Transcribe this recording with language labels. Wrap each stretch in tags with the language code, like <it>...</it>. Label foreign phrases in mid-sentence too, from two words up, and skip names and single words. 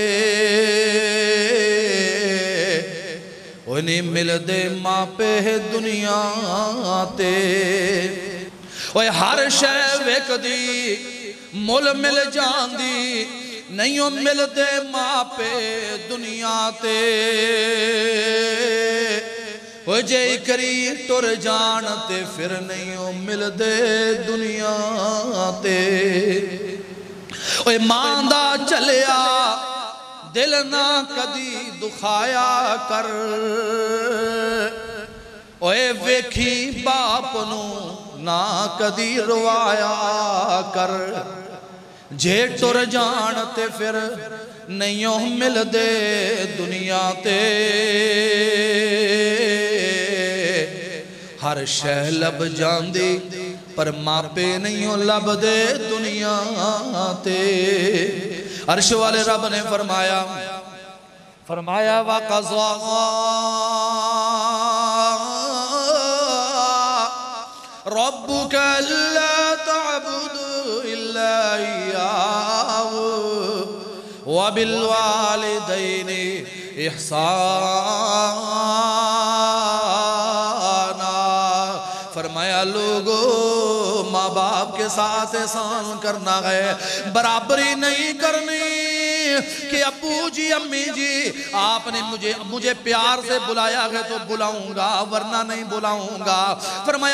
<pa>انہیں مل دے ماں پہ دنیا تے ہر شے ویک دی مل مل جان دی نہیں مل دے ماں پہ دنیا تے وہ جے کری ٹر جان تے پھر نہیں مل دے دنیا تے وہ ماں دا چلیا دل نہ کدی دکھایا کر اوے ویکھی باپ نو نہ کدی روایا کر جے ٹر جان تے پھر نہیں مل دے دنیا تے ہر شے لب جان دی پر ماں پہ نہیں لب دے دنیا تے عرش والے رب نے فرمایا وَقَضَى</pa> <ar>رَبُّكَ أَلَّا تَعْبُدُوا إِلَّا إِيَّاهُ وَبِالْوَالِدَيْنِ إِحْسَانًا</ar> <ur>فرمایا لوگو ماں باپ کے ساتھ احسان کرنا ہے برابری نہیں کرنی کہ ابو جی امی جی آپ نے مجھے پیار سے بلایا ہے تو بلاؤں گا ورنہ نہیں بلاؤں گا فرمایا</ur>